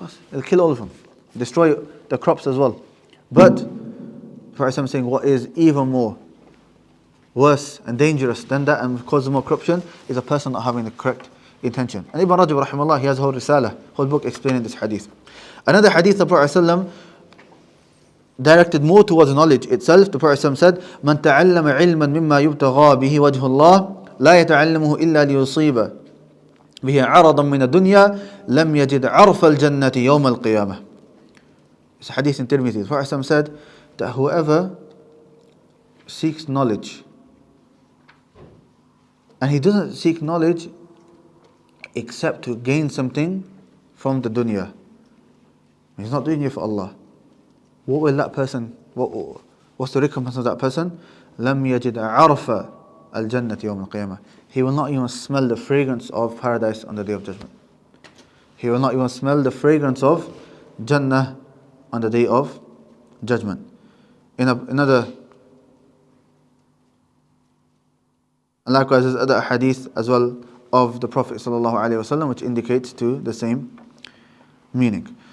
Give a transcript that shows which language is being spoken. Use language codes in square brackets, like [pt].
[en] It'll kill all of them, destroy the crops as well. But the Prophet ﷺ saying what is even more worse and dangerous than that and causes more corruption is a person not having the correct intention. And Ibn Rajab rahimahullah, he has a whole risala, whole book explaining this hadith. Another hadith of the Prophet ﷺ, directed more towards knowledge itself. The Prophet ﷺ said, [ar] "من تعلم علما مما يبتغى به وجه الله لا يتعلمه إلا ليصيب به عرضا من الدنيا لم يجد عرف الجنة يوم القيامة." [en] It's a hadith in Tirmidhi. The Prophet ﷺ said that whoever seeks knowledge, and he doesn't seek knowledge except to gain something from the dunya, he's not doing it for Allah. What will that person, what's the recompense of that person? [ar] لم يجد عرف الجنة يوم القيامة. [en] He will not even smell the fragrance of paradise on the day of judgment. He will not even smell the fragrance of Jannah on the day of judgment. In another, and likewise there's other hadith as well of the Prophet ﷺ which indicates to the same meaning.